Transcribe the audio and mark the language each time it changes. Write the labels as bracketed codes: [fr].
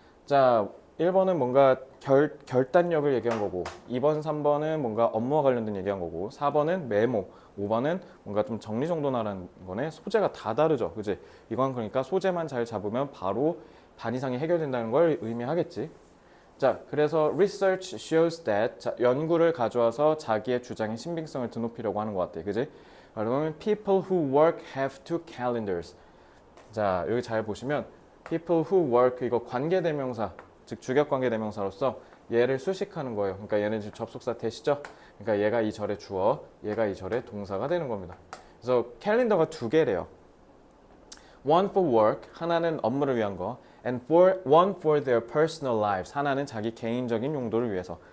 [ko] 자, 1번은 뭔가 결단력을 얘기한 거고 2번, 3번은 뭔가 업무와 관련된 얘기한 거고 4번은 메모, 5번은 뭔가 좀 정리정돈하라는 거네. 소재가 다 다르죠. 그지? 이건 그러니까 소재만 잘 잡으면 바로 반 이상이 해결된다는 걸 의미하겠지. 자, 그래서 [en] research shows that [ko] 자, 연구를 가져와서 자기의 주장의 신빙성을 드높이려고 하는 것 같아, 그지? 그러면 [en] people who work have two calendars. [ko] 자, 여기 잘 보시면 [en] people who work [ko] 이거 관계대명사, 즉 주격관계대명사로서 얘를 수식하는 거예요. 그러니까 얘는 지금 접속사 대시죠? 그러니까 얘가 이 절의 주어, 얘가 이 절의 동사가 되는 겁니다. 그래서 캘린더가 두 개래요. [en] One for work, [ko] 하나는 업무를 위한 거, [en] and one for their personal lives, [ko] 하나는 자기 개인적인 용도를 위해서.